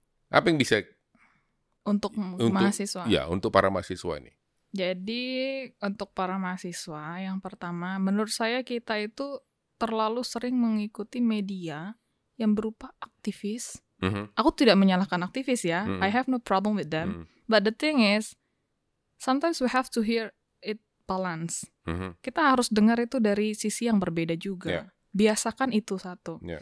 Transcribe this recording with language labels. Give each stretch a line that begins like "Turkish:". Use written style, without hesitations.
Indonesian: Apa yang bisa untuk mahasiswa? Ya, untuk para mahasiswa ini. Jadi untuk para mahasiswa, yang pertama, menurut saya kita itu terlalu sering mengikuti media yang berupa aktivis. Aku tidak menyalahkan aktivis ya,
English: I have no problem with them. But the thing is, sometimes we have to hear it balance.
Indonesian: Kita harus dengar itu dari sisi yang berbeda juga. Biasakan itu satu.